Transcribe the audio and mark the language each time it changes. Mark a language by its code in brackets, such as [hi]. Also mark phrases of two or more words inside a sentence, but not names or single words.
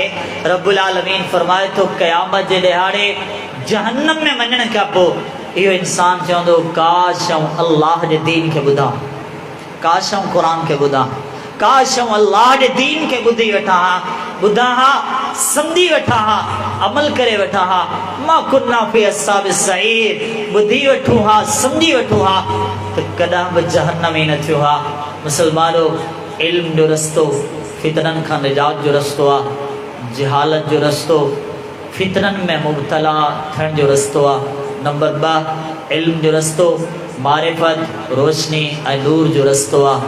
[ar] رب العالمين [sd] फरमाए थो क़यामत जे ॾिहाड़े जहन्नम में वञण खां पोइ इहो इंसान चवंदो काश आऊं अल्लाह जे दीन खे ॿुधां, काश आऊं क़ुरान खे ॿुधां, काश आऊं अल्लाह जे दीन खे ॿुधी वेठा हा, ॿुधां हा, सम्झी वेठा हा, अमल करे वेठा हा। [ar] ما كنا في أصحاب السعير, [sd] ॿुधी वेठो हा, सम्झी वेठो हा, त कॾहिं बि जहन्नम ई न थियो हा। मुसलमानो इल्म जो रस्तो फितरनि खां निजात जो रस्तो आहे, जहालत जो रस्तो फितरनि में मुब्तला थियण जो रस्तो आहे। नंबर 2 इल्म जो रस्तो मारिफत रोशनी ऐं नूर जो रस्तो आहे।